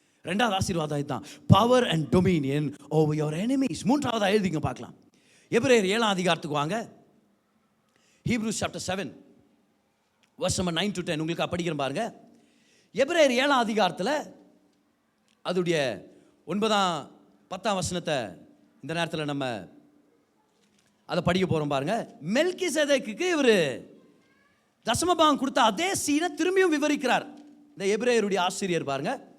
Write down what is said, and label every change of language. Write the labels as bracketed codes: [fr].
[ta] ரெண்டாவது ஆசீர்வாதம் இதுதான், [en] Power and dominion over your enemies. [ta] மூன்றாவதாக எழுதிங்க பார்க்கலாம். எபிரேயர் 7ஆம் அதிகாரத்துக்கு வாங்க. [en] Hebrews chapter 7 verse number 9 to 10 [ta] உங்களுக்கு படிக்கிறேன் பாருங்க. எபிரேயர் 7ஆம் அதிகாரத்தில் அதுடைய 9ஆம் 10ஆம் வசனத்தை இந்த நேரத்தில் நம்ம அதை படிக்க போகிறோம் பாருங்க. மெல்கிசேதேக்குக்கு இவர் தசமபாகம் கொடுத்த அதே சீனை திரும்பியும் விவரிக்கிறார் இந்த எபிரேயருடைய ஆசிரியர் பாருங்க.